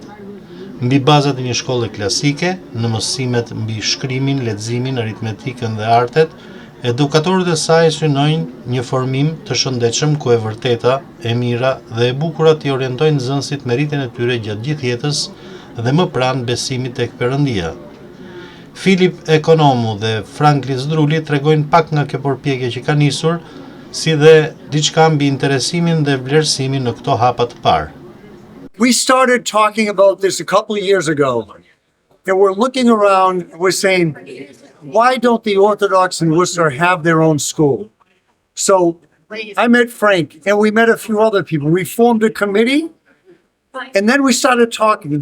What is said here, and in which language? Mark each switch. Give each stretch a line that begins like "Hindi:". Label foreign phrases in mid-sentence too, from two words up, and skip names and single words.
Albanian: Mbi bazat e një shkolle klasike, në mësimet mbi shkrimin, leximin, aritmetikën dhe artet, edukatorët e saj synojnë një formim të shëndetshëm ku e vërteta, e mira dhe e bukura t'i orientojnë nxënësit me rritjen e tyre gjatë gjithë jetës dhe më pranë besimit tek Perëndia. Filip Ekonomu dhe Franklin Zdruli tregojnë pak nga kjo përpjekje që ka nisur, si dhe diçka mbi interesimin dhe vlerësimin në këto hapa të parë.
English: We started talking about this a couple of years ago, and we're looking around, we're saying, why don't the Orthodox in Worcester have their own school? So I met Frank, and we met a few other people. We formed a committee, and then we started talking.